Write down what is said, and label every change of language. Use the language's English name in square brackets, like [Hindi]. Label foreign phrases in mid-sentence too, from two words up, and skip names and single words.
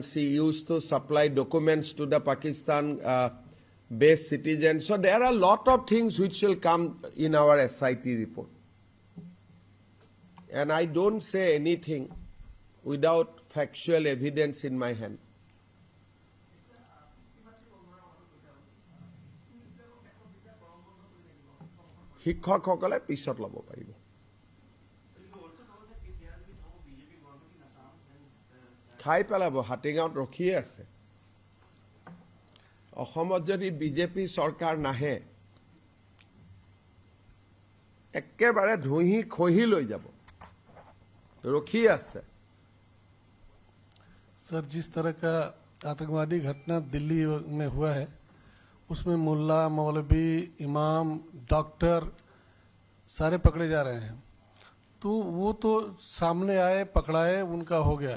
[English] She used to supply documents to the Pakistan-based citizens. So there are a lot of things which will come in our SIT report. And I don't say anything without factual evidence in my hand. [Assamese] শিক্ষকসকলে পিছত ল'ব পাৰিব। খাই পেলাব, হাতীগাঁৱত ৰখিয়ে আছে। অসমত যদি বিজেপি চৰকাৰ নাহে, একেবাৰে ধুহি খহি লৈ যাব, ৰখিয়ে আছে। [Hindi] सर, जिस तरह का आतंकवादी घटना दिल्ली में हुआ है, उसमें मुल्ला, मौलवी, इमाम, डॉक्टर सारे पकड़े जा रहे हैं। तो वो तो सामने आए, पकड़ाए, उनका हो गया।